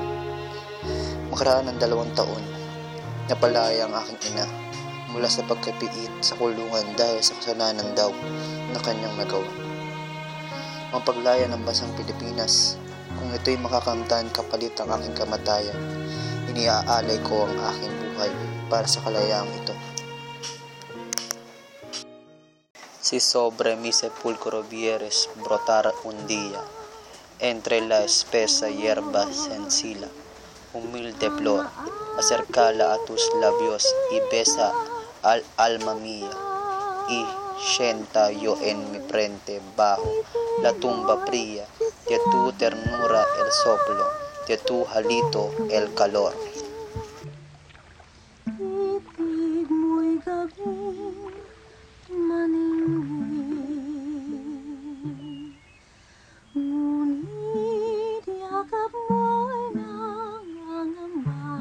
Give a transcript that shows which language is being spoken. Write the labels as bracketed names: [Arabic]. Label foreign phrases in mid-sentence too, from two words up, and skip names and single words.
[Filipino] Makaraan ng 2 taon, napalaya ang aking ina mula sa pagkapiit sa kulungan dahil sa kasalanan daw na kanyang nagawa. Ang paglaya ng bansang Pilipinas, kung ito'y makakamtan kapalit ang aking kamatayan, iniaalay ko ang aking buhay para sa kalayaang ito. [Spanish] Si sobre mi sepulcro vieres brotar un día, entre la espesa hierba sencilla, humilde flor, acercala a tus labios y besa al alma mía, y sienta yo en mi frente bajo la tumba fría de tu ternura el soplo, de tu hálito el calor. [Filipino] Titig mo'y gabing maningning, ngunit yakap mo'y nangangamba.